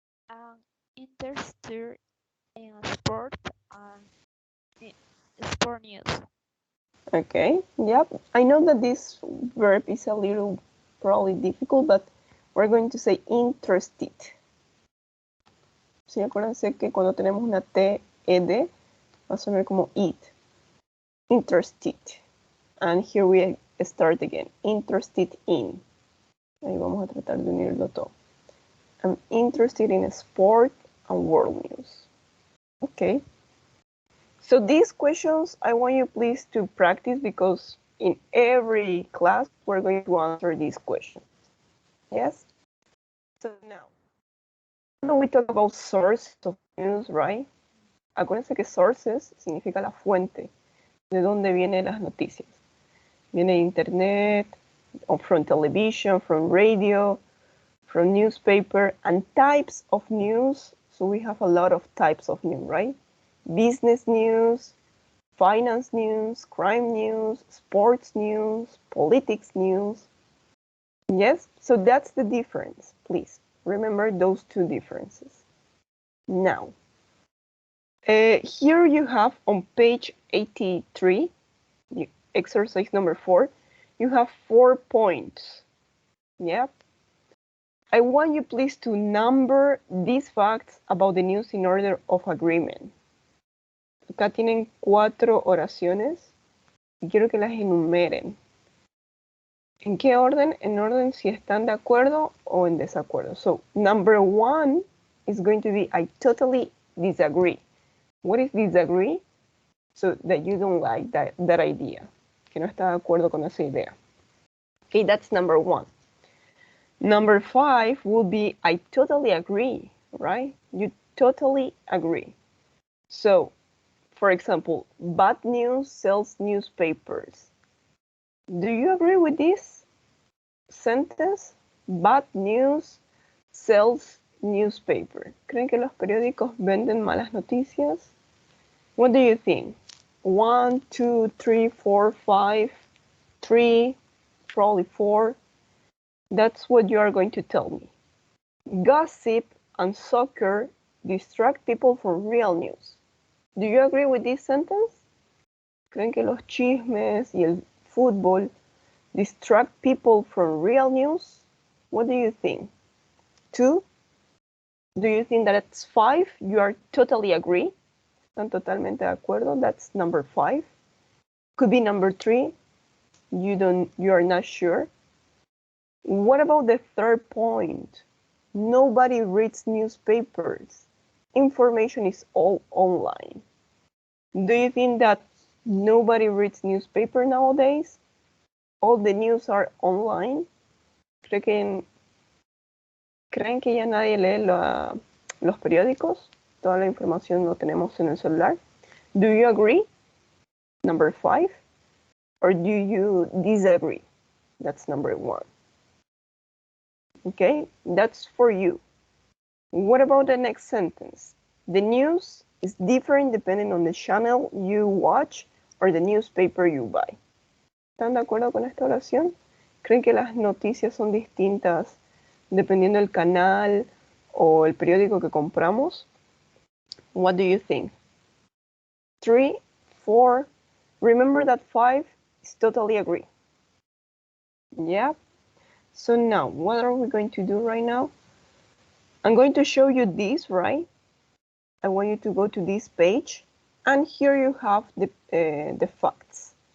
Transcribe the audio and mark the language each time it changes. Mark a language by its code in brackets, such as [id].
[en] I'm interested in sport and sport news. Okay, yep. I know that this verb is a little probably difficult, but we're going to say interested. [es] Sí, acuérdense que cuando tenemos una T, ed, va a sonar como it. Interested. [en] And here we start again. Interested in. [es] Ahí vamos a tratar de unirlo todo. [en] I'm interested in sport and world news. Okay. So these questions, I want you please to practice because in every class, we're going to answer these questions. Yes? So now, when we talk about sources of news, right? [es] Acuérdense que sources significa la fuente, de dónde vienen las noticias. Viene de internet, [en] or from television, from radio, from newspaper, and types of news. So we have a lot of types of news, right? Business news, finance news, crime news, sports news, politics news. Yes, so that's the difference. Please remember those two differences. Now, here you have on page 83, exercise number 4, you have 4 points. Yep. I want you please to number these facts about the news in order of agreement. [es] Acá tienen 4 oraciones y quiero que las enumeren. ¿En qué orden? En orden si están de acuerdo o en desacuerdo. [en] So, number 1 is going to be I totally disagree. What is disagree? So that you don't like that idea. [es] Que no está de acuerdo con esa idea. [en] Okay, that's number 1. Number 5 will be I totally agree, right? You totally agree. So, for example, bad news sells newspapers. Do you agree with this sentence? Bad news sells newspaper. [es] ¿Creen que los periódicos venden malas noticias? [en] What do you think? 1, 2, 3, 4, 5, 3, probably 4. That's what you are going to tell me. Gossip and soccer distract people from real news. Do you agree with this sentence? [es] ¿Creen que los chismes y el fútbol [en] distract people from real news? What do you think? 2? Do you think that it's 5? You are totally agree? [es] Están totalmente de acuerdo? [en] That's number 5. Could be number 3. You are not sure. What about the third point? Nobody reads newspapers. Information is all online. Do you think that nobody reads newspaper nowadays? All the news are online. [es] ¿Creen que ya nadie lee los periódicos? Toda la información lo tenemos en el celular. [en] Do you agree? Number 5. or do you disagree? That's number 1. Okay, that's for you. What about the next sentence? The news is different depending on the channel you watch or the newspaper you buy. [es] ¿Están de acuerdo con esta oración? ¿Creen que las noticias son distintas dependiendo del canal o el periódico que compramos? [en] What do you think? 3, 4. Remember that 5 is totally agree. Yeah. So now, what are we going to do right now? I'm going to show you this, right? I want you to go to this page, and here you have the facts.